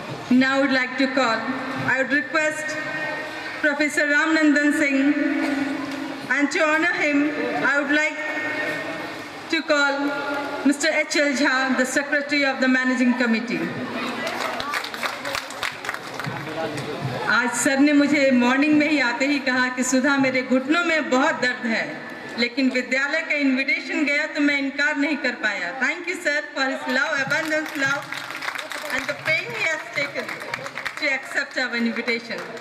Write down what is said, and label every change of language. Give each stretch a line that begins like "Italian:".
English: Now I would like to call, I would request Professor Ramnandan Singh, and to honor him, I would like to call Mr. H.L. Jha, the Secretary of the Managing Committee.
Hindi: आज sir ने मुझे morning में ही आते ही कहा कि सुधा मेरे घुटनों में बहुत दर्द है, लेकिन विद्यालय का इनविटेशन गया तो मैं इनकार नहीं कर पाया.
English: Thank you, sir, for his love, abundant love, and the pain he has taken to accept our invitation.